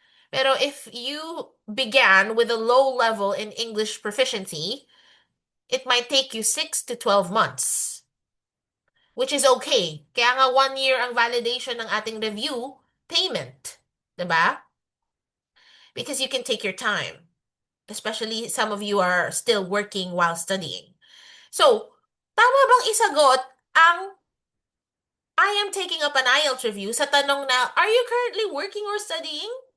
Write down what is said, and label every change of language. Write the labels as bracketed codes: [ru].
[en] Pero if you began with a low level in English proficiency, it might take you 6 to 12 months, which is okay. [tl] Kaya nga 1 year ang validation ng ating review payment. Diba? [en] Because you can take your time. Especially some of you are still working while studying. So, [tl] tama bang isagot ang [en] I am taking up an IELTS review [tl] sa tanong na, [en] are you currently working or studying?